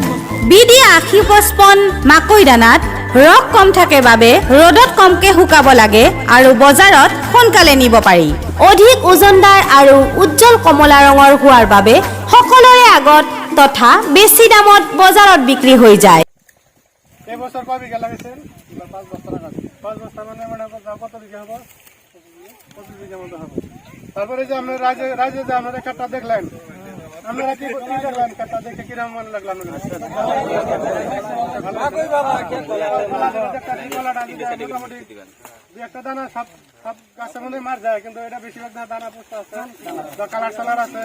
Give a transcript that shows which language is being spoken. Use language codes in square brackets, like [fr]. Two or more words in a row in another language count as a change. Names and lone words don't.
[as] বিডি 8055 মাকৈ দানাত ৰস কম থাকে বাবে ৰ'দত কমকে শুকাব লাগে আৰু বজাৰত সোনকালে নিব পাৰি। অধিক ওজনদাৰ আৰু উজ্জ্বল কমলা ৰঙৰ হোৱাৰ বাবে সকলোৰে আগত তথা বেছি দামত বজাৰত বিক্ৰী হৈ যায়। [bn] এই বছর কয় বিঘা লাগাইছেন? 5 বস্তা লাগাইছেন। 5 বস্তা মানে কত বিঘা হবে? 25 বিঘা মতো হবে। তারপরে যে আপনার রাজ্যে যে আপনারা ক্ষেতটা দেখলেন, আপনারা কি দেখলেন ক্ষেতটা দেখে কিরকম মনে লাগলো আপনাদের? মোটামুটি দু একটা দানা সব গাছের মধ্যে মার যায়, কিন্তু এটা বেশিরভাগ দানা পুষ্ট আছে, কালার সালার আছে।